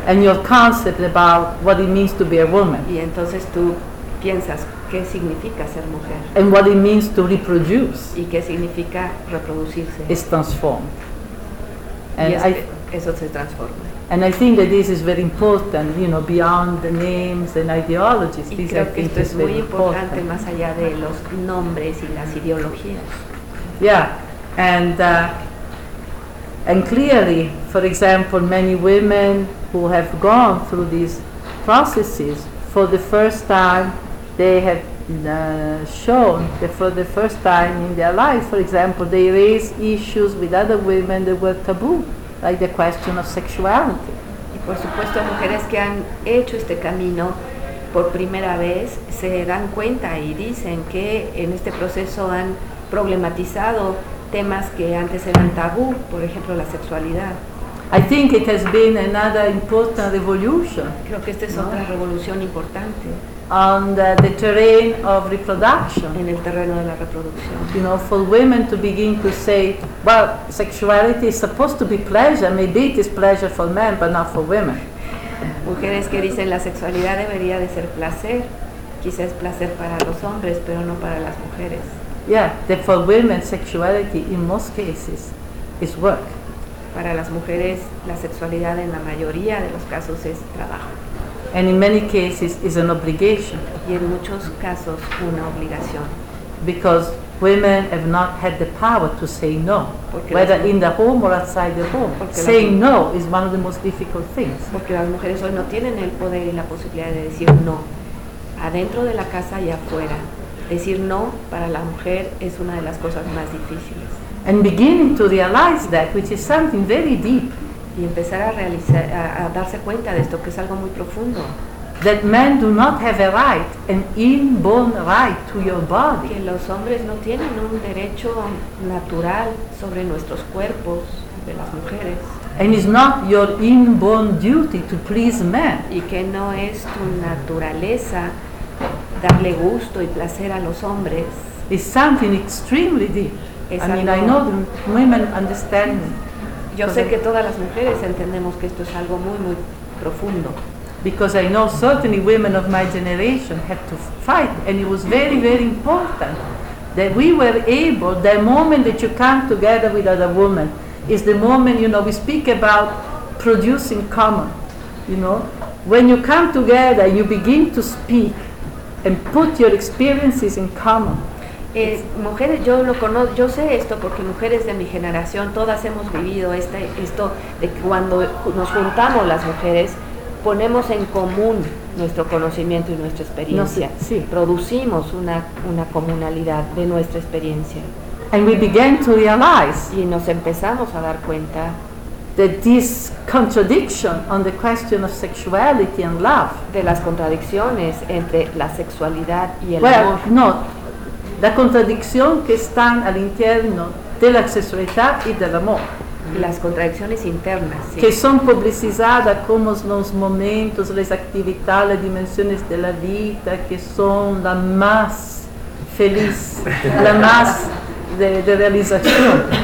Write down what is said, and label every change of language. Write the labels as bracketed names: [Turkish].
[English] And your concept about what it means to be a woman. [Spanish] Y entonces tú piensas qué significa ser mujer. [English] And what it means to reproduce. [Spanish] Y qué significa reproducirse. [English] Is transformed. [Spanish] And eso se transforma. [English] And I think that this is very important, you know, beyond the names and ideologies. [Spanish] Y creo que esto es muy importante más allá de los nombres y las ideologías. [English] Yeah, and clearly, for example, many women who have gone through these processes for the first time, they have shown that for the first time in their life, for example, they raise issues with other women that were taboo, like the question of sexuality. [Spanish] Y por supuesto, mujeres que han hecho este camino por primera vez se dan cuenta y dicen que en este proceso han problematizado temas que antes eran tabú, por ejemplo, la sexualidad. [English] I think it has been another important revolution. [Spanish] Creo que esta es otra revolución importante. [English] On the terrain of reproduction. [Spanish] En el terreno de la reproducción. [English] You know, for women to begin to say, well, sexuality is supposed to be pleasure. Maybe it is pleasure for men, but not for women. [Spanish] Mujeres que dicen la sexualidad debería de ser placer, quizás placer para los hombres, pero no para las mujeres. [English] Yeah, that for women sexuality in most cases is work. [Spanish] Para las mujeres la sexualidad en la mayoría de los casos es trabajo. [English] And in many cases is an obligation. [Spanish] Y en muchos casos una obligación. [English] Because women have not had the power to say no, [Spanish] porque [English] whether in the home or outside the home. Saying no is one of the most difficult things. [Spanish] Porque las mujeres hoy no tienen el poder y la posibilidad de decir no, adentro de la casa y afuera. Decir no para la mujer es una de las cosas más difíciles. [English] And beginning to realize that, which is something very deep. [Spanish] Y empezar a realizar, a darse cuenta de esto, que es algo muy profundo. [English] That men do not have a right, an inborn right to your body. [Spanish] Que los hombres no tienen un derecho natural sobre nuestros cuerpos, de las mujeres. [English] And it's not your inborn duty to please men. [Spanish] Y que no es tu naturaleza darle gusto y placer a los hombres. [English] It's something extremely deep. [Spanish] Es [English] I know the women understand. [Spanish] Yo sé que todas las mujeres entendemos que esto es algo muy muy profundo. [English] Because I know certainly women of my generation had to fight, and it was very very important that we were able. The moment that you come together with other women is the moment, you know, we speak about producing common. You know, when you come together, you begin to speak and put your experiences in common. [Spanish] Mujeres, yo lo conozco, yo sé esto porque mujeres de mi generación, todas hemos vivido esto de que cuando nos juntamos las mujeres, ponemos en común nuestro conocimiento y nuestra experiencia. No, sí. Producimos una comunalidad de nuestra experiencia. [English] And we began to realize [Spanish] y nos empezamos a dar cuenta [English] that this contradiction on the question of sexuality and love, [Spanish] de las contradicciones entre la sexualidad y el [English] well, [Spanish] amor. No. La contradicción que están al interno de la sexualidad y del amor. Las contradicciones internas, sí. Que son publicizadas como los momentos, las actividades, las dimensiones de la vida, que son la más feliz, la más de realización.